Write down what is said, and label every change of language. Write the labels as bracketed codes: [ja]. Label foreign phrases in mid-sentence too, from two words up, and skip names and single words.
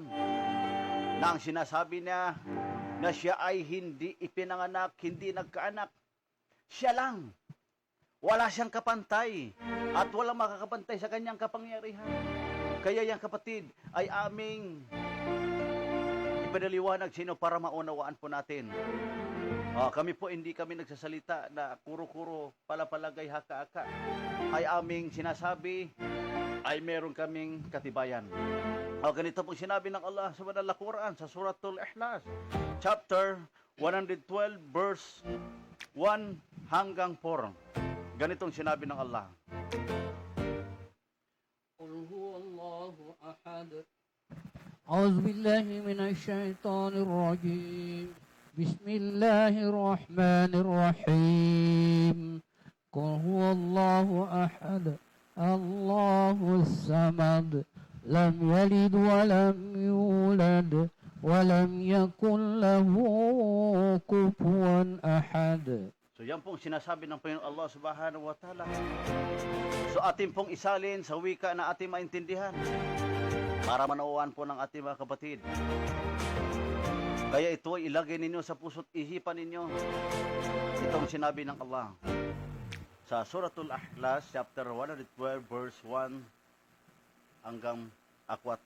[tl] Na ang sinasabi niya na siya ay hindi ipinanganak, hindi nagkaanak. Siya lang. Wala siyang kapantay at walang makakapantay sa kanyang kapangyarihan. Kaya yan kapatid ay aming ipadaliwanag sino para maunawaan po natin. Kami po hindi kami nagsasalita na kuro-kuro, palapalagay, haka-haka. Ay aming sinasabi ay meron kaming katibayan. Ganito pong sinabi ng Allah sa banal na Quran sa Suratul Ikhlas, chapter 112, verse 1 hanggang 4. Ganitong sinabi ng Allah. [ar] قل هو الله أحد أعوذ بالله من الشيطان الرجيم بسم الله الرحمن الرحيم قل هو الله أحد الله الصمد لم يلد ولم يولد ولم يكن له كفوا أحد. [tl] So yan pong sinasabi ng Panginoon Allah [ar] سبحانه وتعالى. [tl] So atin pong isalin sa wika na ating maintindihan para manauan po ng ating mga kapatid. Kaya ito ay ilagay ninyo sa puso't isipan ninyo. Itong sinabi ng Allah sa Suratul Ikhlas, chapter 112, verse 1 hanggang 4.